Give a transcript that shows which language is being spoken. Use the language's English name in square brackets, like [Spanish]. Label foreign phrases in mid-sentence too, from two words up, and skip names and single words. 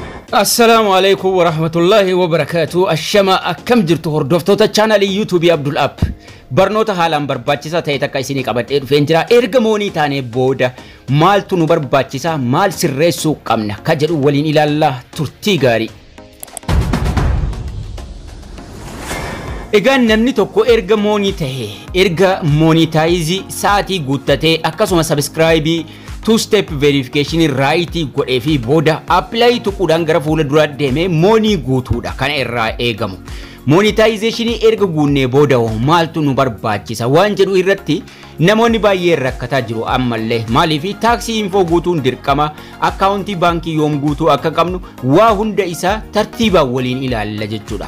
[Arabic] السلام عليكم ورحمة الله وبركاته. [Oromo] Ashama akkam jirtu hordoftoota channel YouTube Abdul App. Barnoota haalaan barbaachisaa ta'e takka isinii qabadhee dhufeen jira. Erga moonii taanee booda maaltu nu barbaachisa, maal sirreessuu qabna ka jedhu waliin ilaallaa turtii gaarii. Egaan namni tokko erga moonii ta'e, erga monetize sa'aatii guuttatee akkasuma subscribe [English] two-step verification right [Oromo] godhee fi booda apply tuquudhaan gara fuula dura deemee moonii guutuudha kana irraa eegamu. Monetization erga guunnee booda maaltu nu barbaachisa waan jedhu irratti namoonni baay'ee rakkataa jiru ammallee. Maaliif taaksii info guutuun dirqama, akkaawuntii baankii yoom guutuu akka qabnu waa hunda isaa tartiibaan waliin ilaalla jechuudha.